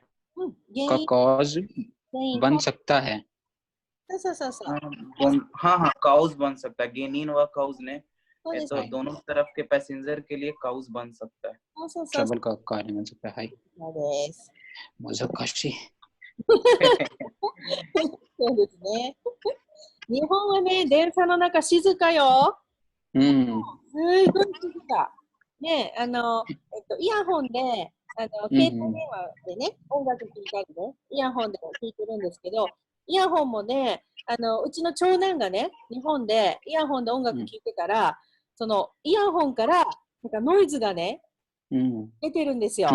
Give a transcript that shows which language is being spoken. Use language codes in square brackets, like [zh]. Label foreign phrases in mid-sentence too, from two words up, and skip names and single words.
[hi] का कॉज बन सकता है. हाँ, काउज बन सकता है. गेनिन व काउज ने तो है. दोनों तरफ के पैसेंजर के लिए काउज बन सकता है. ट्रबल का कारण बन सकता है. मुझे [ja] そうですね。日本はね、電車の中静かよ。すごい静か。ね、イヤホンで、携帯電話でね、音楽聴いたりね、イヤホンで聴いてるんですけど、イヤホンもね、うちの長男がね、日本でイヤホンで音楽聴いてたら、そのイヤホンからなんかノイズがね、出てるんですよ。